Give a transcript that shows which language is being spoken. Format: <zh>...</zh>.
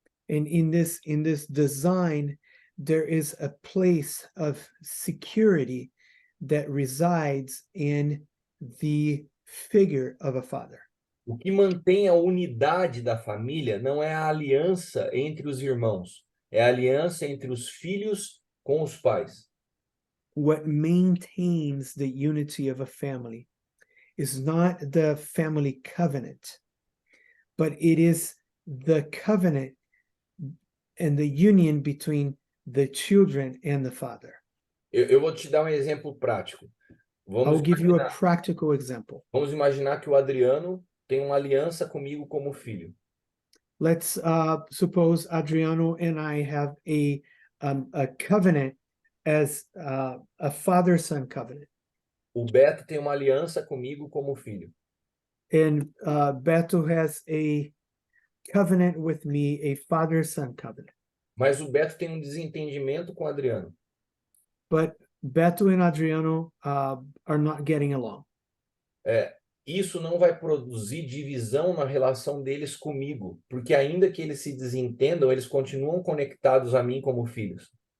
<en>And in this design, there is a place of security that resides in the figure of a father.</en> <pt>O que mantém a unidade da família não é a aliança entre os irmãos, é a aliança entre os filhos com os pais.</pt> <en>What maintains the unity of a family is not the family covenant, but it is the covenant and the union between the children and the father.</en> <pt>Eu vou te dar um exemplo prático.</pt> <en>I'll give you a practical example.</en> <pt>Vamos imaginar que o Adriano tem uma aliança comigo como filho.</pt> <en>Let's suppose Adriano and I have a covenant as a father-son covenant.</en> <pt>O Beto tem uma aliança comigo como filho.</pt> <en>And Beto has a covenant with me, a father-son covenant.</en> <pt>Mas o Beto tem um desentendimento com o Adriano.</pt> <en>But Beto and Adriano are not getting along.</en> <pt>Isso não vai produzir divisão na relação deles comigo, porque ainda que eles se desentendam, eles continuam conectados a mim como filhos.</pt>